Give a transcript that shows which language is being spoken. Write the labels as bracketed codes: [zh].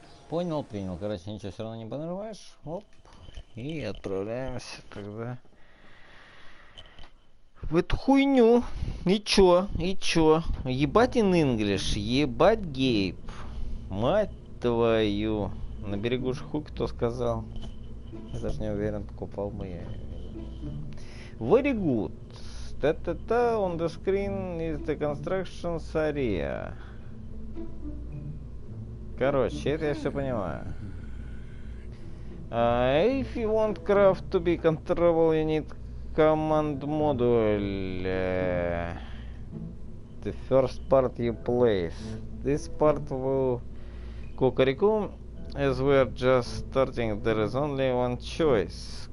[ru] Понял, принял. Короче, ничего все равно не понарываешь. Оп. И отправляемся тогда в эту хуйню. И чё? Ебать [en] in English, [ru] ебать Гейб. Мать твою. На берегу же хуй кто сказал. Я даже не уверен, покупал бы я. [en] Very good. Та-та-та, on the screen is the construction area. [ru] Короче, это я все понимаю. [en] If you want craft to be controllable, you need command module. The first part you place. This part will Kokoriko. As we're just starting, there is only one choice.